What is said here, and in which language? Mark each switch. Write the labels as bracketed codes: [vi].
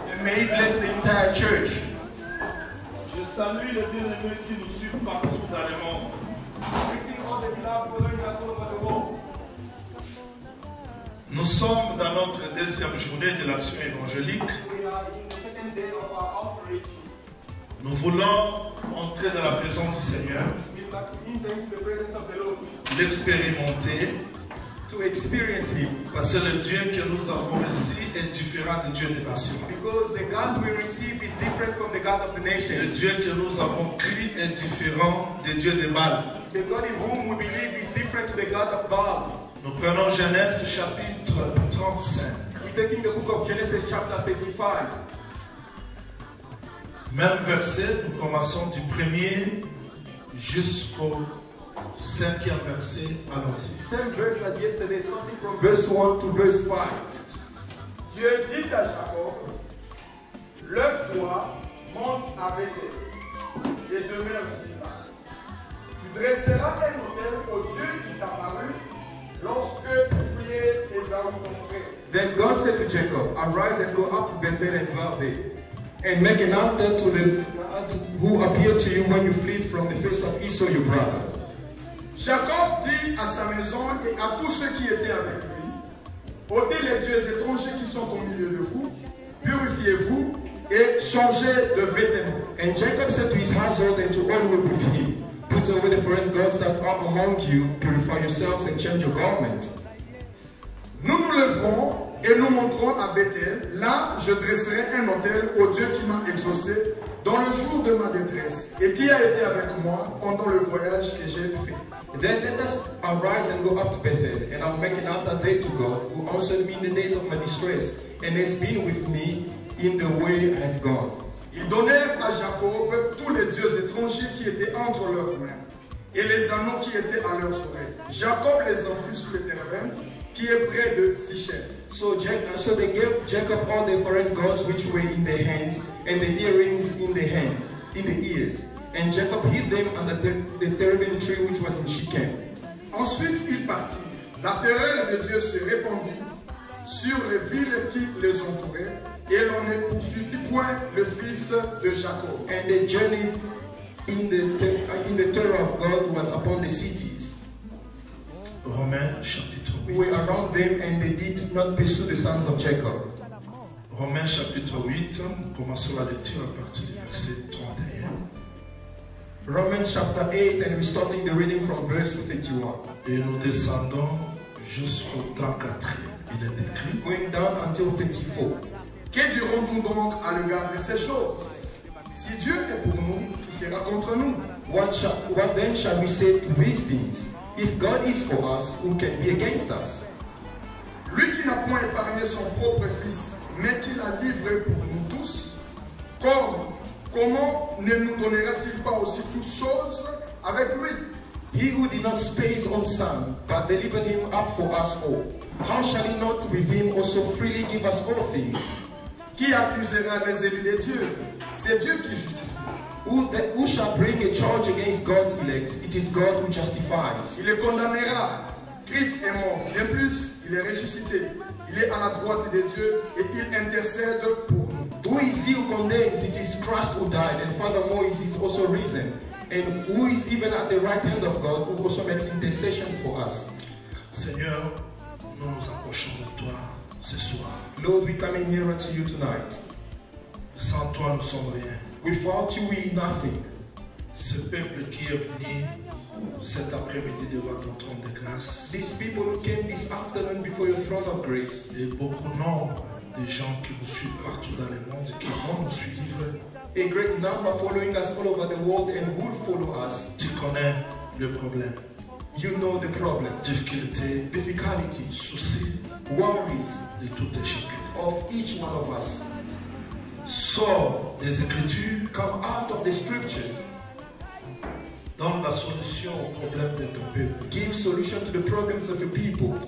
[en] And may He bless the entire church. [fr] Je salue les bien-aimés qui nous suivent partout dans le monde. [en] Greeting all the beloved following us all over the world. [fr] Nous sommes dans notre deuxième journée de l'action évangélique. [en] We are in the second day of our outreach. [fr] Nous voulons entrer dans la présence du Seigneur, [en] We would like to enter into the presence of the Lord, [fr] l'expérimenter, [en] to experience Him. [fr] parce que le Dieu que nous avons reçu est différent du Dieu des nations. [en] Because the God we receive is different from the God of the [fr] Le [en] nations. [fr] Dieu que nous avons crié est différent du Dieu des Baals. [en] The God in whom we believe is different to the God of gods. [fr] Nous prenons Genèse chapitre 35. [en] We're taking the book of Genesis chapter 35. [fr] Même verset, nous commençons du premier jusqu'au cinquième verset. Allons-y. [en] Same verse as yesterday, starting from verse 1 to verse 5. [fr] Dieu dit à Jacob, lève-toi, monte à Bethel et demeure là. Tu dresseras un autel au Dieu qui t'a paru lorsque tu priais Ésaü ton frère. [en] Then God said to Jacob, arise and go up to Bethel and dwell there, and make an altar to the God who appeared to you when you fled from the face of Esau your brother. [fr] Jacob dit à sa maison et à tous ceux qui étaient avec lui, ôtez les dieux étrangers qui sont au milieu de vous, purifiez-vous et changez de vêtements. [en] And Jacob said to his household and to all who were with him, put away the foreign gods that are among you, purify yourselves and change your garment. [fr] Nous nous lèverons et nous monterons à Bethel. Là, je dresserai un autel au Dieu qui m'a exaucé dans le jour de ma détresse et qui a été avec moi pendant le voyage que j'ai fait. [en] Then let us arise and go up to Bethel, and I'll make an altar there to God, who answered me in the days of my distress, and has been with me in the way I have gone. [fr] Ils donnèrent à Jacob tous les dieux étrangers qui étaient entre leurs mains et les anneaux qui étaient à leurs oreilles. Jacob les enfuit sous le térébinthe qui est près de Sichem. [en] So they gave Jacob all the foreign gods which were in their hands, and the earrings in the hands, in the ears. And Jacob hid them under the terebinth tree which was in Shechem. [fr] Ensuite, ils partirent. La terreur de Dieu se répandit sur les villes qui les entouraient, et l'on ne poursuivit point le fils de Jacob. [en] And they journeyed in the terror of God was upon the cities. [fr] Romains chapitre [en] Who [fr] 8. [en] were around them, and they did not pursue the sons of Jacob. [fr] Romains chapitre 8, nous commençons la lecture à partir du verset 31. [en] Romans chapter 8, and we're starting the reading from verse 31. [fr] Et nous descendons jusqu'au 34. Il est écrit. [en] Going down until 34. [fr] Que dirons-nous donc à l'égard de ces choses? Si Dieu est pour nous, qui sera contre nous? [en] What then shall we say to these things? If God is for us, who can be against us? [fr] Lui qui n'a point épargné son propre fils, mais qui l'a livré pour nous tous, comment ne nous donnera-t-il pas aussi toutes choses avec lui? [en] He who did not spare his own son, but delivered him up for us all, how shall he not with him also freely give us all things? [fr] Qui accusera les élus de Dieu? C'est Dieu qui justifie. [en] Who shall bring a charge against God's elect? It is God who justifies. [fr] Il les condamnera. Christ est mort. Bien plus, il est ressuscité. Il est à la droite de Dieu et il intercède pour nous. [en] Who is he who condemns? It is Christ who died, and furthermore is also risen. And who is even at the right hand of God, who also makes intercessions for us. [fr] Seigneur, nous nous approchons de toi ce soir. [en] Lord, we come in nearer to you tonight. [fr] Sans toi, nous sommes rien. [en] Without you, we are nothing. [fr] Ce peuple qui est venu cet après-midi devant ton trône de grâce, [en] These people who came this afternoon before your throne of grace, [fr] et beaucoup nombre de gens qui nous suivent partout dans le monde et qui vont nous suivre, [en] a great number following us all over the world and will follow us. [fr] tu connais le problème, [en] You know the problem, [fr] difficulté, [en] difficulties, [fr] soucis [en] worries [fr] de tout et chacun. [en] of each one of us. [fr] Sors des Écritures, [en] Come out of the scriptures. [fr] donne la solution au problème de ton peuple. [en] Give solution to the problems of your people.